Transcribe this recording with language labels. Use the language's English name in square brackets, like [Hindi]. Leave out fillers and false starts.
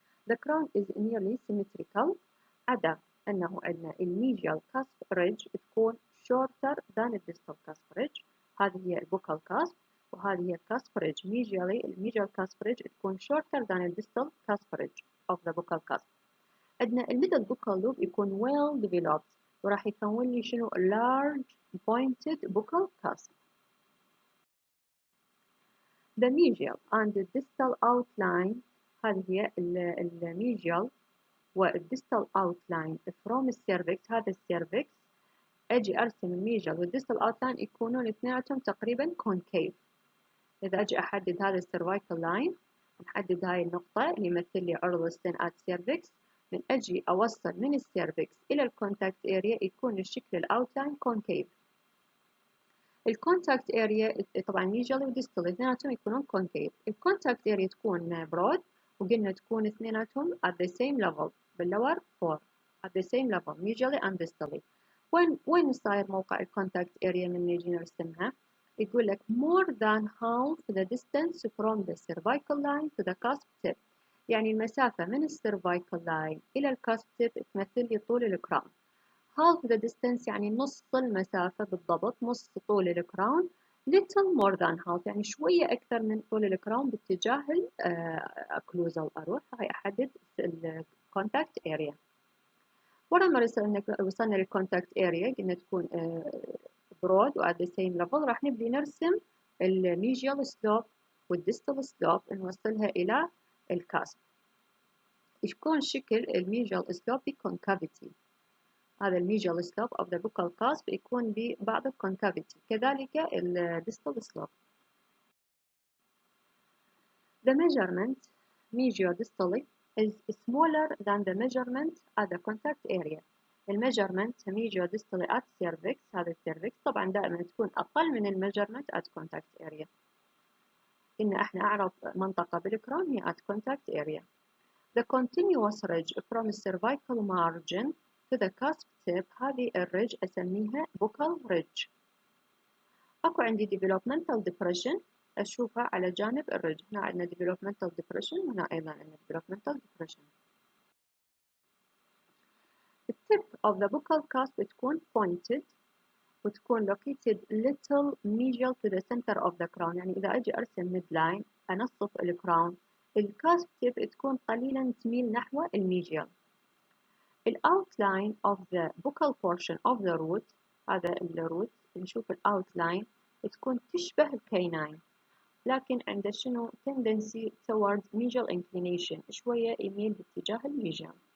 [English] The crown is nearly symmetrical [Arabic] عدا أنه عندنا [English] الميجيال cusp ridge تكون shorter than الديستال كاسب ريدج. [Arabic] هذه هي البوكال كاسب وهذه هي الكاسب ريدج. الميجيال كاسب ريدج تكون shorter than الديستال كاسب ريدج [English] of the buccal cusp. [Arabic] عندنا الميدل buccal loop يكون well developed وراح يكون لي شنو large pointed buccal cusp. [English] The medial and the distal outline [Arabic] هذه هي الميجيال والديستال [English] outline from السيرفكس. [Arabic] هذا السيرفكس أجي أرسم الميجيال والديستال outline يكونون اثنيناتهم تقريبا concave. إذا أجي أحدد هذا السيرفايكال لاين نحدد هاي النقطة اللي يمثل لي عرض السن at cervix، من أجي أوصل من السيرفكس إلى الكونتاكت اريا يكون الشكل الأوتلاين كونكيف. الكونتاكت اريا طبعا ميجالي وديستال اثنيناتهم يكونون كونكيف. الكونتاكت اريا تكون برود وقلنا تكون اثنيناتهم [English] at the same level [Arabic] باللور 4 at the same level ميجالي and distally. وين صاير موقع الكونتاكت اريا من نجي نرسمها؟ يقول لك [English] more than half the distance from the cervical line to the cusp tip. [Arabic] يعني المسافة من السيرفايكال لاين إلى الكاسب تيب تمثل لي طول الكراون. half the distance يعني نص المسافة بالضبط، نص طول الكراون. [English] little more than half [Arabic] يعني شوية أكثر من طول الكراون باتجاه الأكلوزال. أروح هاي أحدد الكونتاكت اريا. ولما وصلنا للكونتاكت اريا قلنا تكون برود و [English] at the same level. [Arabic] راح نبدي نرسم الميجيال سلوب والديستال سلوب نوصلها إلى الكاسب. يكون شكل الميجيال سلوب بكونكافيتي. هذا الميجيال سلوب of the buccal cusp يكون ببعض الكونكافيتي. كذلك الديستال سلوب. [English] The measurement medio-distally is smaller than the measurement at the contact area. [Arabic] الميجرمنت medio-distally at cervix، هذا السيرفكس طبعا دائما تكون أقل من الميجرمنت [English] at contact area. [Arabic] إن احنا أعرف منطقة بالكراون هي at contact area. [English] The continuous ridge from the cervical margin to the cusp tip، [Arabic] هذه الريدج أسميها [English] buccal ridge. [Arabic] أكو عندي developmental depression أشوفها على جانب الريدج. هنا عندنا developmental depression وهنا أيضا عندنا developmental depression. [English] The tip of the buccal cusp تكون pointed وتكون located little medial to the center of the crown. [Arabic] يعني إذا أجي أرسم midline أنصف الكراون، الكاسب tip تكون قليلا تميل نحو الميجيال. outline of the buccal portion of the root، هذا الروت نشوف outline تكون تشبه الكيناين، لكن عنده شنو [English] tendency towards medial inclination، [Arabic] شوية يميل باتجاه الميجيال.